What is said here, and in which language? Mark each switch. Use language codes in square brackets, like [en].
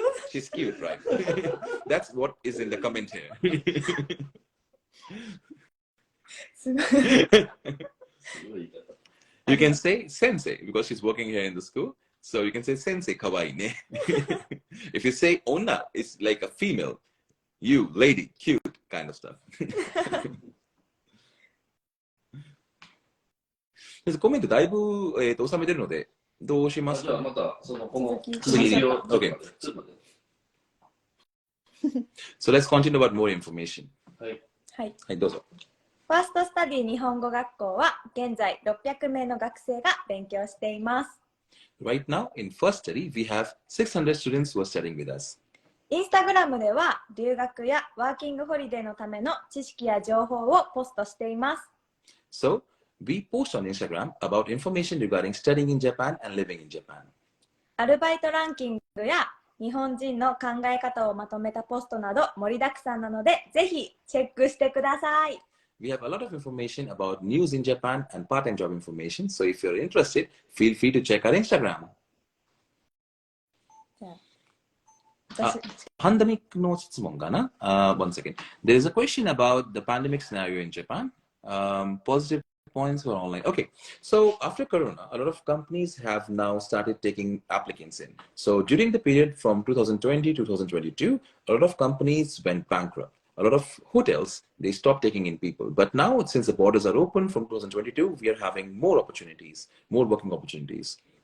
[en] She's cute, right? That's what is in the comment here. You can say sensei because she's working here in the school. So you can say [ja] sensei kawaii ne. [en] If you say onna, it's like a female. You, lady, cute kind of stuff. [ja] コメントだいぶ、収めてるので、どうしますか？じゃあまた、この次次を、 [en] Okay. So let's continue about more information. [ja] はい。はい。はい、どうぞ。ファーストスタディ日本語学校は現在600名の学生が勉強しています。 [en] Right now, in first study, we have 600 students who are studying with us. [ja] インスタグラムでは留学やワーキングホリデーのための知識や情報をポストしています。 [en] So, we post on Instagram about information regarding studying in Japan and living in Japan. [ja] アルバイトランキングや日本人の考え方をまとめたポストなど盛りだくさんなので、ぜひチェックしてください。 [en] We have a lot of information about news in Japan and part-time job information. So if you're interested, feel free to check our Instagram. [ja] パンデミックの質問かな？ [en] One second. There is a question about the pandemic scenario in Japan. Positive points for online. Okay, so after Corona, a lot of companies have now started taking applicants in. So during the period from 2020 to 2022, a lot of companies went bankrupt. A lot of hotels, they stopped taking in people. But now, since the borders are open from 2022, we are having more opportunities, more working opportunities.